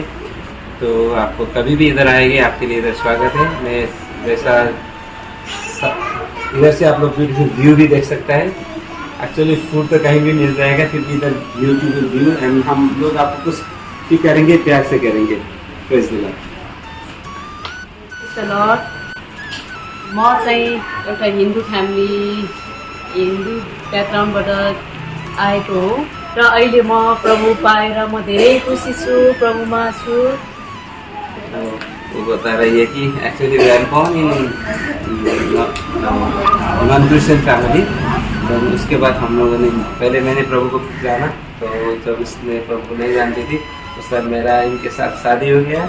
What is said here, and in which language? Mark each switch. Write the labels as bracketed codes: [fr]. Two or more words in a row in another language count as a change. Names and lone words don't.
[hi] तो आपको कभी भी इधर आएंगे आपके लिए इधर स्वागत है। मैं वैसा इधर से आप लोग [en] beautiful view [hi] भी देख सकता है। एक्चुअली फूड तो कहीं भी मिल जाएगा, फिर भी इधर [en] beautiful view and [hi] हम लोग आपको कुछ भी करेंगे, प्यार से करेंगे। [en] praise the लॉर्ड। [ne] म चाहिँ एउटा हिन्दू ब्याकग्राउन्डबाट आएको हो र अहिले म प्रभु पाएर म धेरै खुसी छु, प्रभुमा छु। [hi] वो बता रही है कि एक्चुअली [en] we are born in non Christian family. [hi] तो उसके बाद हम लोगों ने पहले मैंने प्रभु को जाना, तो जब उसने प्रभु को नहीं जानती थी उस समय मेरा इनके साथ शादी हो गया।